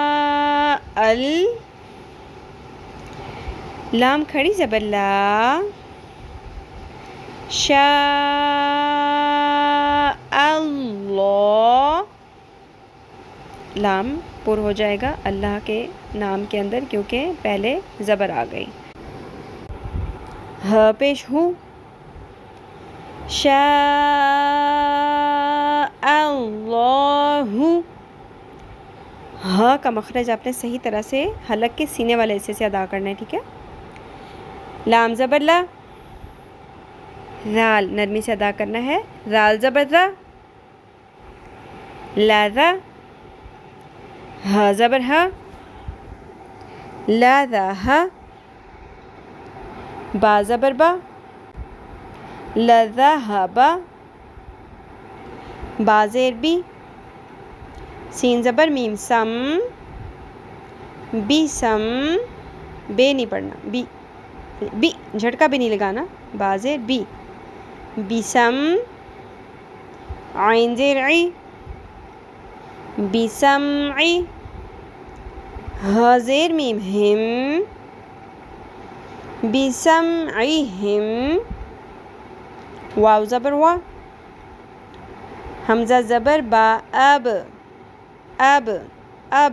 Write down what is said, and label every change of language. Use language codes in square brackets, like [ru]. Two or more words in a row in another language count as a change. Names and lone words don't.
[ar] شاء ال، [ur] لام کھڑی زبر لا، [ar] شاء اللہ، [ur] لام پر ہو جائے گا اللہ کے نام کے اندر کیونکہ پہلے زبر آ گئی. ہ پیش ہو، [ar] شاء اللہ. [ur] ہاں کا مخرج آپ نے صحیح طرح سے حلق کے سینے والے حصے سے ادا کرنا ہے، ٹھیک ہے. لام زبر لا، رال نرمی سے ادا کرنا ہے. رال زبر را، لا را. ہا زبر ہا، لا را ہا. با زبر با، لا را ہا با. با زیر بی، سین زبر میم سم، بی سم. بے نہیں پڑھنا، بی بی جھٹکا بھی نہیں لگانا. با زیر بی، بیسم. عین زیر عی، بیسمعی. ہ زیر میم ہم، بیسمعہم. واو زبر وا، حمزہ زبر با، اب اب اب.